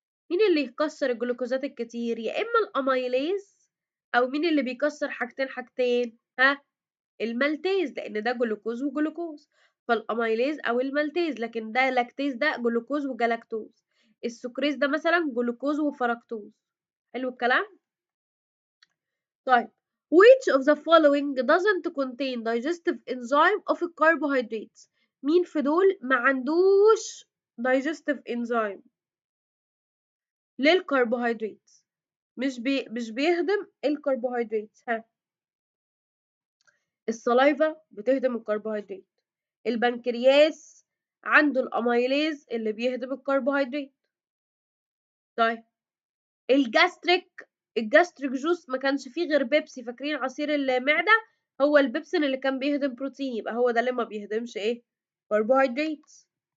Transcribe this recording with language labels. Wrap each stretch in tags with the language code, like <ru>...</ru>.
<ar>مين اللي يكسر الجلوكوزات الكتير؟ يا اما الاميليز، او مين اللي بيكسر حاجتين؟ ها، المالتيز، لان ده جلوكوز وجلوكوز، فالاميليز او المالتيز. لكن ده لاكتيز، ده جلوكوز وجلاكتوز. السكريز ده مثلا جلوكوز وفركتوز. حلو الكلام. طيب</ar> <en>which of the following doesn't contain digestive enzyme of carbohydrates؟</en> <ar>مين في دول ما عندوش digestive enzyme للكربوهيدرات؟ مش بيهضم الكربوهيدرات. ها، السلايفا بتهضم الكربوهيدرات، البنكرياس عنده الاميليز اللي بيهضم الكربوهيدرات. طيب الجاستريك جوس ما كانش فيه غير بيبسي، فاكرين عصير المعدة؟ هو البيبسين اللي كان بيهضم بروتين، يبقى هو ده اللي ما بيهضمش ايه؟ carbohydrates.</ar>